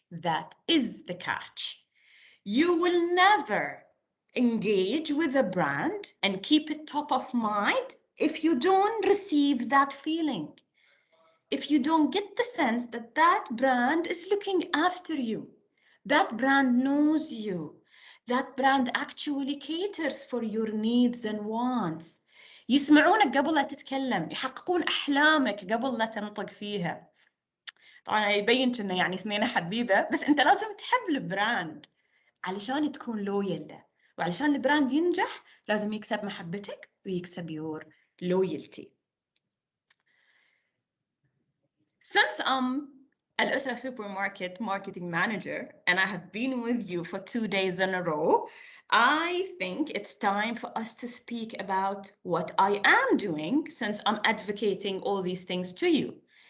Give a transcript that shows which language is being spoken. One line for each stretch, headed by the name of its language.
English: That is the catch. You will never engage with a brand and keep it top of mind if you don't receive that feeling. If you don't get the sense that that brand is looking after you, that brand knows you, that brand actually caters for your needs and wants,
Arabic: يسمعونك قبل لا تتكلم، يحققون أحلامك قبل لا تنطق فيها. طبعا يبين إنه يعني اثنين حبيبة، بس أنت لازم تحب البراند علشان تكون لويال له، وعلشان البراند ينجح لازم يكسب محبتك ويكسب
English: your loyalty. Since I'm Al-Usra Supermarket Marketing Manager and I have been with you for 2 days in a row, I think it's time for us to speak about what I am doing, since I'm advocating all these things to you.